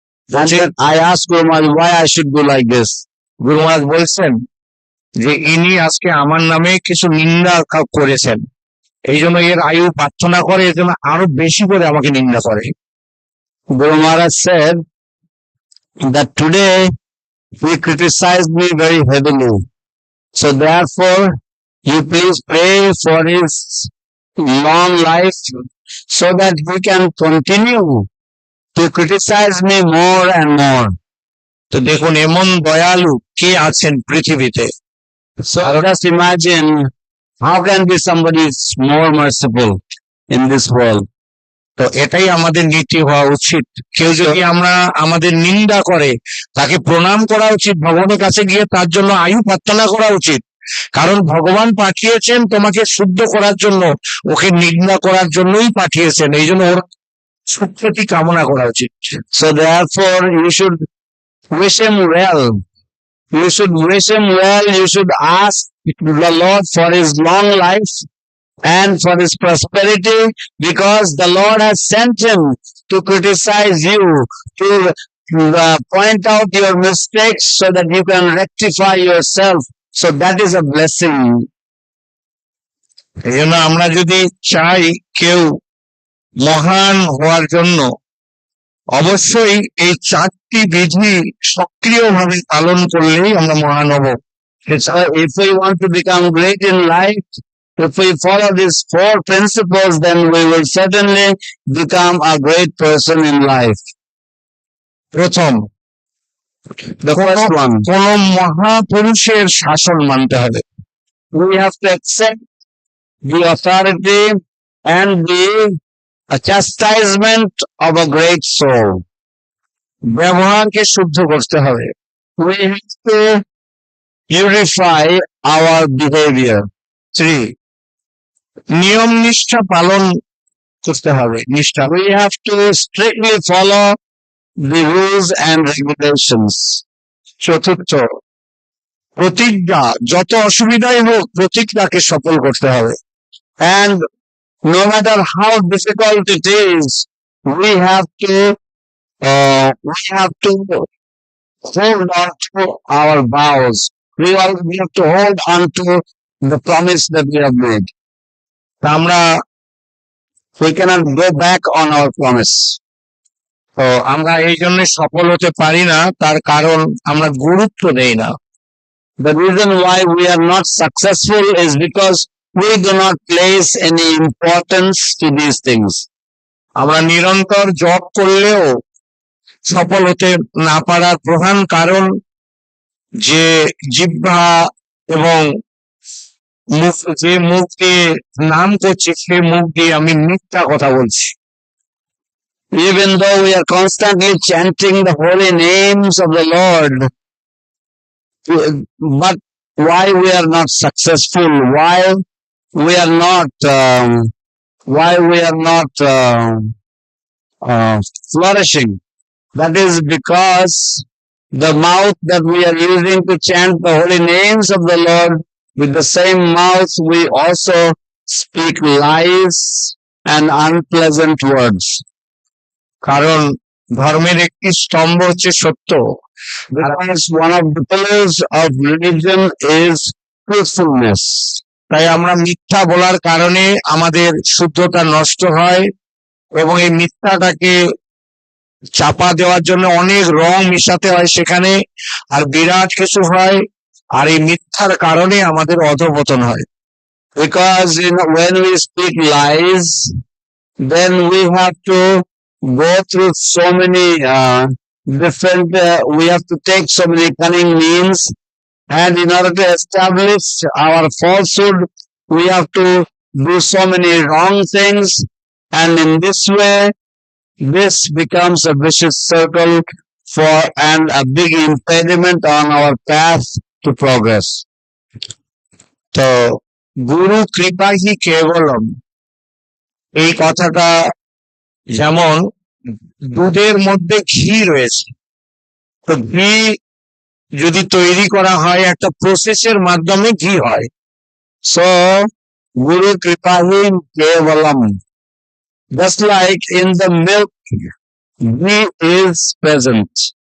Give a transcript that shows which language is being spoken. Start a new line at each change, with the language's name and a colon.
English: And then I asked Guru Maharaj why I should do like this.
Bangla: গুরু মহারাজ বলছেন যে ইনি আজকে আমার নামে কিছু নিন্দা করেছেন, এই জন্য এর আয়ু প্রার্থনা করে, এর জন্য আরো বেশি করে আমাকে নিন্দা করে।
English: Guru Maharaj said that today he criticized me very heavily. So therefore, you please pray for his long life so that he can continue to criticize me more and more.
Bangla: তো দেখুন এমন দয়ালু কে আছেন পৃথিবীতে।
English: So just imagine how can be somebody more merciful in this world.
Bangla: তো এটাই আমাদের নীতি হওয়া উচিত। কেউ যদি আমাদের নিন্দা করে তাকে প্রণাম করা উচিত, ভগবানের কাছে গিয়ে তার জন্য আয়ু প্রার্থনা করা উচিত। কারণ ভগবান পাঠিয়েছেন তোমাকে শুদ্ধ করার জন্য, ওকে নিন্দা করার জন্যই পাঠিয়েছেন। এই জন্য ওর সুখ্যাতি কামনা করা উচিত।
English: So therefore, you should wish him well. You should wish him well. You should ask the Lord for his long life and for his prosperity, because the Lord has sent him to criticize you, to point out your mistakes so that you can rectify yourself. So that is a blessing.
Bangla: এই জন্য আমরা যদি চাই কেউ মহান হওয়ার জন্য অবশ্যই এই 4টি বিধি সক্রিয়ভাবে পালন করলেই আমরা মহান হব।
English: So if we want to become great in life, if we follow these 4 principles, then we will certainly become a great person in life.
Bangla: প্রথম,
English: The first one,
Bangla: কোন মহাপুরুষের শাসন মানতে হবে।
English: we have to accept the authority and the chastisement of a great soul.
Bangla: ব্যবহারকে শুদ্ধ করতে হবে।
English: We have to purify our behavior.
Bangla: 3, নিয়ম নিষ্ঠা পালন করতে হবে। নিষ্ঠা,
English: We have to strictly follow the rules and regulations.
Bangla: 4, প্রতিজ্ঞা, যত অসুবিধাই হোক প্রতিজ্ঞাকে সফল করতে হবে।
English: And no matter how difficult it is, we have to hold on to our vows. We have to hold on to the promise that we have made.
Bangla: তা আমরা
English: We cannot go back on our promise.
Bangla: তো আমরা এই জন্য সফল হতে পারি না, তার কারণ আমরা গুরুত্ব দেই না।
English: The reason why we are not successful is because we do not place any importance to these things.
Bangla: আমরা নিরন্তর জপ করলেও সফল হতে না পারার প্রধান কারণ যে জিহ্বা এবং যে মুখ দিয়ে নাম করছি সে মুখ দিয়ে আমি মিথ্যা কথা বলছি।
English: Even though we are constantly chanting the holy names of the Lord, but why we are not successful? Why we are not flourishing? That is because the mouth that we are using to chant the holy names of the Lord, with the same mouth we also speak lies and unpleasant words.
Bangla: কারণ ধর্মের একটি স্তম্ভ হচ্ছে সত্য।
English: Because one of the pillars of religion is truthfulness.
Bangla: তাই আমরা মিথ্যা বলার কারণে আমাদের শুদ্ধতা নষ্ট হয় এবং এই মিথ্যাটাকে চাপা দেওয়ার জন্য অনেক রং মিশাতে হয় সেখানে, আর বিরাট কিছু হয়, আর এই মিথ্যার কারণে আমাদের অধঃপতন হয়।
English: Because when we speak lies, then we have to go through so many different, we have to take so many cunning means, and in order to establish our falsehood, we have to do so many wrong things, and in this way, this becomes a vicious circle and a big impediment on our path to progress.
Bangla: তো গুরু কৃপাহি কেবলম, এই কথাটা যেমন দুধের মধ্যে ঘি রয়েছে, তো ঘি যদি তৈরি করা হয় একটা প্রসেসের মাধ্যমে ঘি হয়।
English: So, Guru Kripahi Kevalam. Just like in the milk, ghee is present.